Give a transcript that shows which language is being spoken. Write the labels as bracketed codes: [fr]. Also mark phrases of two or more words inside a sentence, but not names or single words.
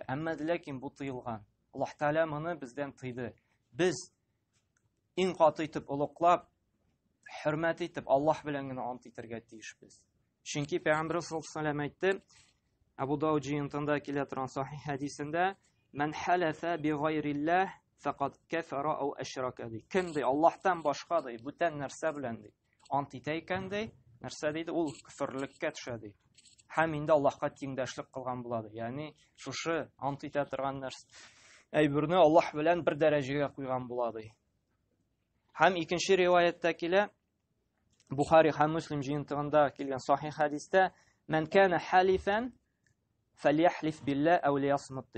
[tt] Әмма ләкин бу тыелган. Аллаһ Тәгалә моны бездән тыйды. Без иң каты итеп улуклап, хөрмәт итеп Аллаһ белән генә ант итәргә тиешбез. Чөнки Пәйгамбер [ar] صلى الله عليه وسلم [tt] әйтте, Абу Дауд җыентында килә торган сахих хәдисендә, [ar] "من حلف بغير الله فقد كفر أو أشرك" ди. [tt] Кем ди Аллаһтан башка ди, бүтән нәрсә белән ди ант итә икән ди, нәрсә диде, ул күферлеккә төшә ди. Һәм инде Аллаһка тиңдәшлек кылган була ди. Ягъни шушы ант итә торган нәрсә әйберне Аллаһ белән бер дәрәҗәгә куйган була ди. Һәм икенче риваяттә килә, Бухари һәм Муслим җыентыгында килгән сахих хәдистә, [ar] "من كان حالفا فليحلف بالله أو ليصمت" [tt] ди.